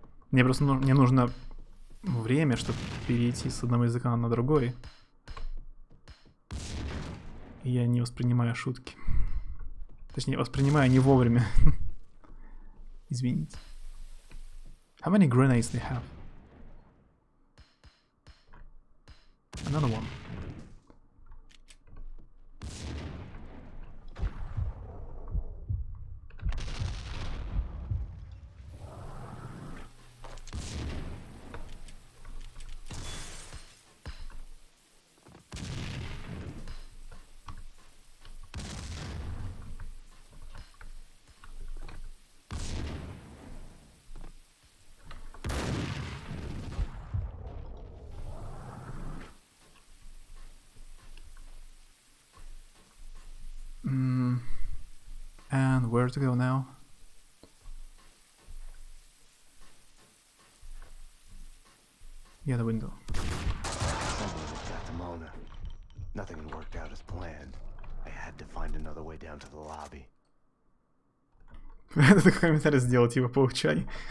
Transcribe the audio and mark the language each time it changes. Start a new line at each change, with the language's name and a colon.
Russian: Мне просто мне нужно время, чтобы перейти с одного языка на другой. И я не воспринимаю шутки. Точнее, воспринимаю не вовремя. Извините.
English: How many grenades they have? Another one. And where to go now? Yeah, the window. Someone had got to Mona. Nothing had worked out as planned. I had to find another way down to the lobby.
Russian: Этот комментарий сделал, типа, получай.